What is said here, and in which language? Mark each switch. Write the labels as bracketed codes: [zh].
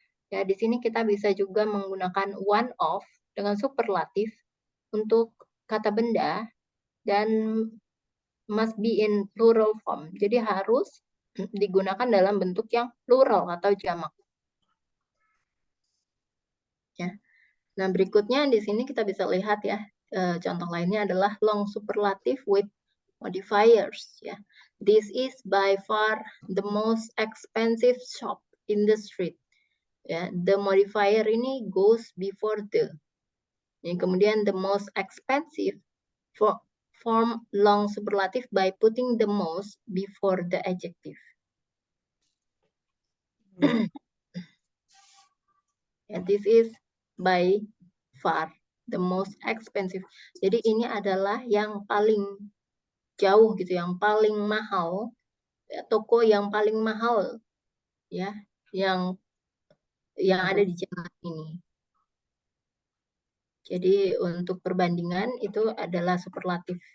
[id] Ya, di sini kita bisa juga menggunakan one of dengan superlatif untuk kata benda dan [en] must be in plural form. [id] Jadi harus digunakan dalam bentuk yang plural atau jamak. Ya. Nah, berikutnya di sini kita bisa lihat ya, contoh lainnya adalah [en] long superlative with modifiers [id] ya. [en] This is by far the most expensive shop in the street. Ya, the modifier [id] ini [en] goes before the. [id] Ya, kemudian [en] the most expensive form long superlative by putting the most before the adjective. And this is by far the most expensive. [id] Jadi ini adalah yang paling jauh gitu, yang paling mahal, ya, toko yang paling mahal ya, yang ada di jalan ini. Jadi untuk perbandingan itu adalah superlatif.